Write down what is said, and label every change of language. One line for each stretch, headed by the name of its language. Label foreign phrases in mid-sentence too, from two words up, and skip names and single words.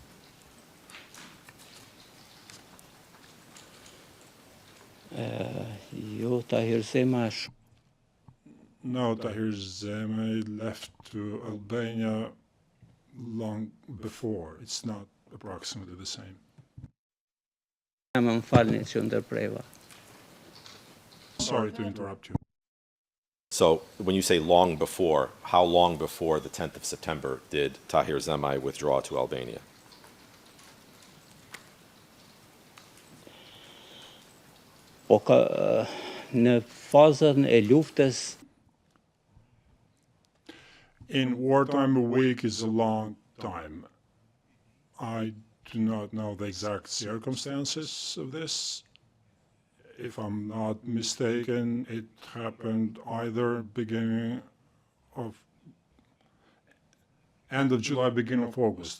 Albanian: jo Tahir Zeman
English: No, Tahir Zemai left to Albania long before. It's not approximately the same.
Albanian: më falni që ndërpreva.
English: Sorry to interrupt you. So when you say long before, how long before the 10th of September did Tahir Zemai withdraw to Albania?
Albanian: Po ka në fazën e luftës
English: In wartime, a week is a long time. I do not know the exact circumstances of this. If I'm not mistaken, it happened either beginning of end of July, beginning of August.